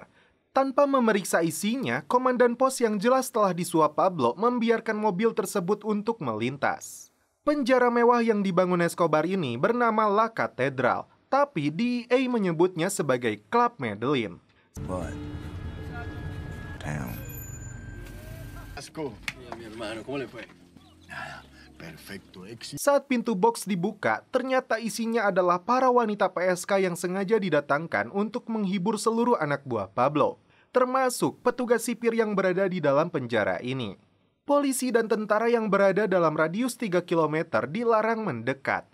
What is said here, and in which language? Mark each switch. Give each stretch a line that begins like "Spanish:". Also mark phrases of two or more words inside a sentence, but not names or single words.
Indonesian: Tanpa memeriksa isinya, komandan pos yang jelas telah disuap Pablo membiarkan mobil tersebut untuk melintas. Penjara mewah yang dibangun Escobar ini bernama La Catedral, tapi DEA menyebutnya sebagai Club Medellin.
English: But, damn.
Spanish: Asco. Mi hermano, ¿cómo le fue? Nada, perfecto, éxito.
Indonesian: Saat pintu box dibuka, ternyata isinya adalah para wanita PSK yang sengaja didatangkan untuk menghibur seluruh anak buah Pablo, termasuk petugas sipir yang berada di dalam penjara ini. Polisi dan tentara yang berada dalam radius 3 km dilarang mendekat.